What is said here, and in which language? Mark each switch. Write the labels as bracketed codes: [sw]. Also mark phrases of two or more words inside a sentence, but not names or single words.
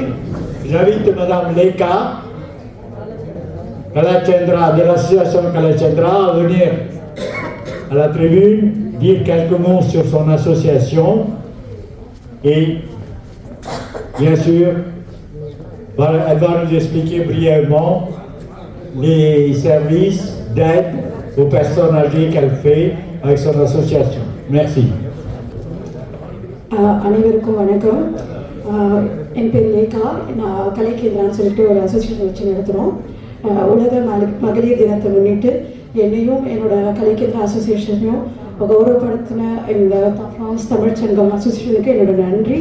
[fr] J'invite Madame Leka Kalachandra de l'association Kalachandra à venir à la tribune, dire quelques mots sur son association et bien sûr, elle va nous expliquer brièvement les services d'aide aux personnes âgées qu'elle fait avec son association. Merci. [ta] அனைவருக்கும் வணக்கம். என் பேர் லேகா. நான் கலைக்கேந்திரான்னு சொல்லிட்டு ஒரு அசோசியேஷன் வச்சு நடத்துகிறோம். உலக மகளிர் தினத்தை முன்னிட்டு என்னையும் என்னோட கலைக்கேந்திரா அசோசியேஷனையும் கௌரவப்படுத்தின இந்த ஃப்ரான்ஸ் தமிழ்ச்சங்கம் அசோசியேஷனுக்கு என்னோட நன்றி.